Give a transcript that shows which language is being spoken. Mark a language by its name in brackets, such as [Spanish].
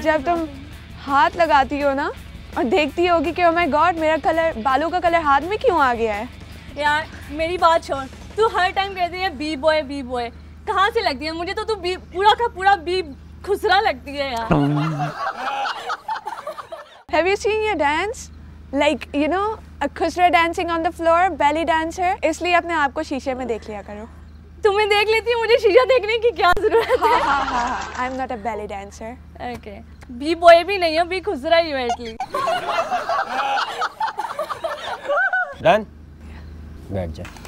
[Hindi] जब तुम हाथ लगाती हो ना और देखती होगी कि [English] oh my god [Hindi] मेरा कलर, बालों का कलर हाथ में क्यों आ गया है। यार मेरी बात छोड़, तू हर टाइम कहती है बी बॉय बी बॉय। कहाँ से लगती है? मुझे तो तू बी पूरा का पूरा बी खुसरा लगती है यार। [English] Have you seen your dance? Like a खुसरा dancing on the floor, belly dancer. [Hindi] इसलिए अपने आप को शीशे में देख लिया करो। तुम्हें देख लेती हूँ, मुझे शीशा देखने की क्या जरूरत है? हाँ। [English] I'm not a belly dancer. Okay. [Hindi] B boy भी नहीं है, बी खुसरा ही है एटलीस्ट। डन? बैठ जा।